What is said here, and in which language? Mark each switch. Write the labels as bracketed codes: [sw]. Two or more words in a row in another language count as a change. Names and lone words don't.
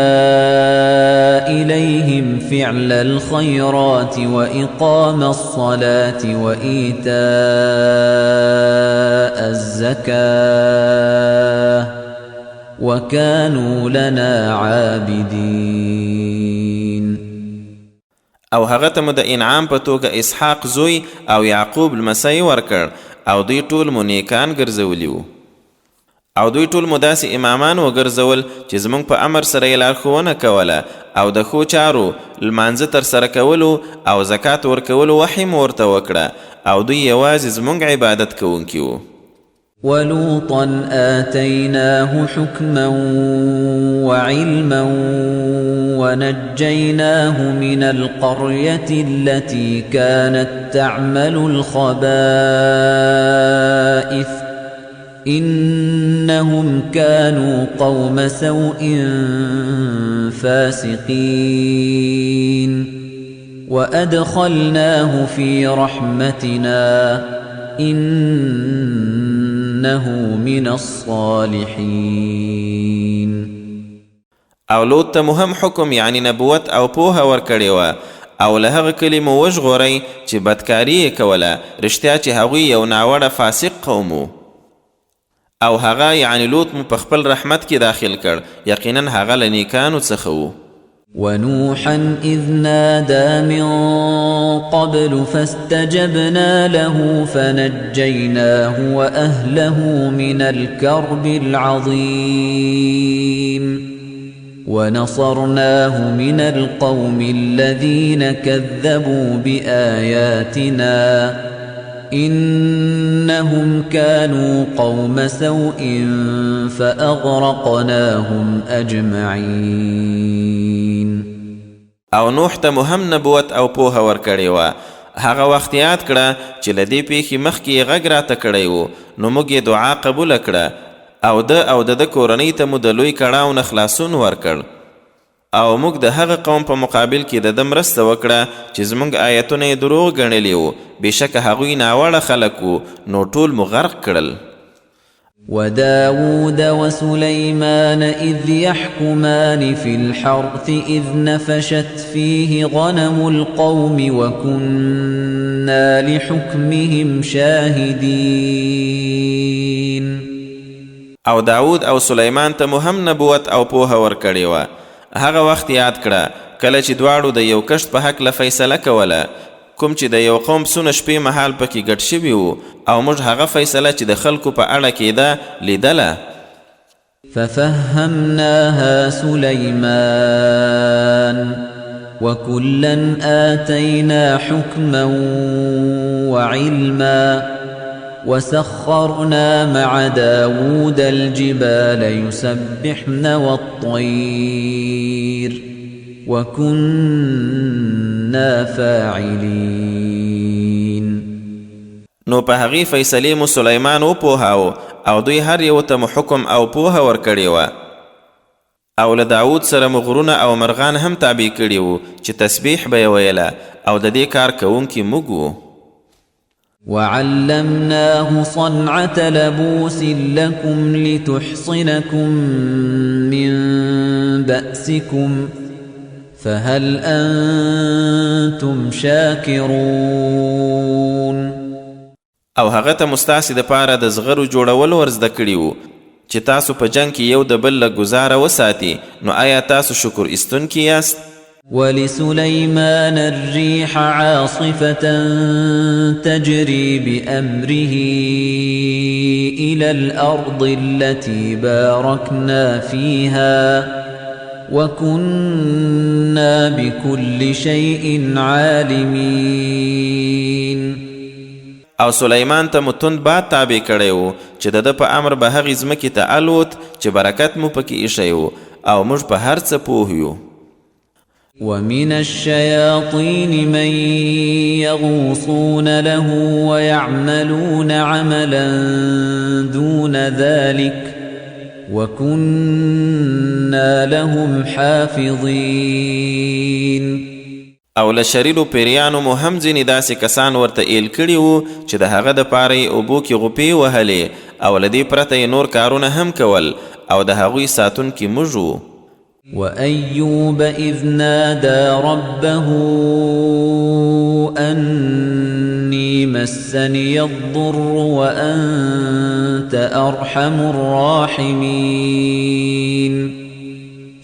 [ar] إليهم فعل الخيرات وإقام الصلاة وإيتاء الزكاة وكانوا لنا عابدين. [ps] او هغه ته مو د انعام په توګه اسحاق زوی او یعقوب لمسی ورکړ او دوی ټول مو نیکان ګرځولي وو. او دوی ټول مو داسې امامان وګرځول چې زموږ په امر سره یې لارښوونه کوله او د ښو چارو لمانځه ترسره کولو او زکات ورکولو وحی مو ورته وکړه او دوی یوازې زموږ عبادت کوونکي وو. [ar] ولوطا آتيناه حكما وعلما ونجيناه من القرية التي كانت تعمل الخبائث إنهم كانوا قوم سوء فاسقين وأدخلناه في رحمتنا إنه من الصالحين. [ps] او لوط ته مهم حکم یعنی نبوت او پوهه ورکړې وه او له هغه کلي مو وژغورئ چې بدکاري یې کوله رښتیا چې هغوی یو ناوړه فاسق قوم و او هغه یعنی لوط مو په خپل رحمت کې داخل کړ یقینا هغه له نیکانو څخه و. [ar] ونوحا إذ نادى من قبل فاستجبنا له فنجيناه وأهله من الكرب العظيم ونصرناه من القوم الذين كذبوا بآياتنا إنهم كانوا قوم سوء فأغرقناهم أجمعين. [ps] او نوح ته مهم نبوت او پوهه ورکړې وه. هغه وخت یاد کړه چې له دې پیښې مخکې یې غږ راته کړی و نو موږ یې دعا قبوله کړه او د کورنۍ ته مو د لوی کړاو نه خلاصون ورکړ او موږ د هغه قوم په مقابل کې د ده مرسته وکړه چې زموږ آیتونه یې دروغ ګڼلي وو بېشکه هغوی ناوړه خلک وو نو ټول مو غرق کړل. [ar] وداود وسليمان إذ يحكمان في الحرث إذ نفشت فيه غنم القوم وكنا لحكمهم شاهدين. [ps] او داود او سلیمان ته مهم نبوت او پوهه ورکړې وه. هغه وخت یاد کړه کله چې دواړو د یو کښت په هکله فیصله کوله کوم چې د یو قوم پسونه شپې مهال پکې ګډ شوي وو او موږ هغه فیصله چې د خلکو په اړه کېده لیدله. [ar] ففهمناها سليمان وكلا آتينا حكما وعلما وسخرنا مع داود الجبال يسبحن والطير وكنا فاعلين. [ps] نو په هغې فیصلې مو سلیمان وپوهاو او دوی هر یو ته مو حکم او پوهه ورکړې وه او له داود سره مو غرونه او مرغان هم تابع کړي وو چې تسبیح به یې ویله او د دې کار کوونکي موږ وو. [ar] وعلمناه صنعة لبوس لكم لتحصنكم من بأسكم فهل أنتم شاكرون. [ps] او هغه ته مستاسې دپاره د زغرو جوړول ورزده کړي وو چې تاسو په جنگ کې یو د بل له ګزاره وساتي نو آیا تاسو شکر ایستونکي یاست؟ [ar] ولسليمان الريح عاصفة تجري بأمره إلى الأرض التي باركنا فيها وكنا بكل شيء عالمين. [ps] او سلیمان ته مو تند باد تابع کړی و چې د ده په امر به هغې ځمکې ته الوت چې برکت مو پکې ایښی و او موږ په هر څه پوه یو. [ar] ومن الشياطين من يغوصون له ويعملون عملا دون ذلك وكنا لهم حافظين. [ps] او له شریرو پیریانو مو هم ځینې داسې کسان ورته ایل کړي وو چې د هغه دپاره یې اوبو کې غوپې وهلې او له دې پرته یې نور کارونه هم کول او د هغوی ساتونکي موږ وو. [ar] وأيوب إذ نادى ربه أني مسني الضر وأنت أرحم الراحمين.